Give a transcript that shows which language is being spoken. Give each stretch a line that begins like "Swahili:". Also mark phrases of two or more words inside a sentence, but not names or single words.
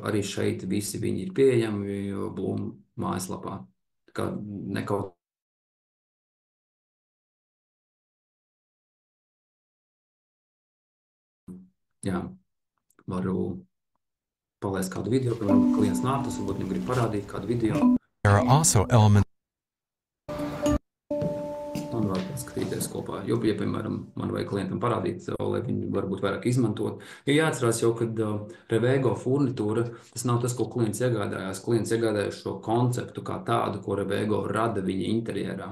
Latvian: Arī šeit visi viņi ir pieejami Bloom mājaslapā. Tā kā nekaut. Jā, varu palaist kādu video, piemēram, klients nāk, tas varbūt viņam grib parādīt kādu video.
English: There are also elements.
Latvian: Un var paskatīties kopā, jo, ja, piemēram, man vajag klientam parādīt, lai viņi varbūt vairāk izmantot. Jo jāatcerās jau, kad Revego furnitūra, tas nav tas, ko klients iegādājās. Klients iegādājās šo konceptu kā tādu, ko Revego rada viņa interjerā.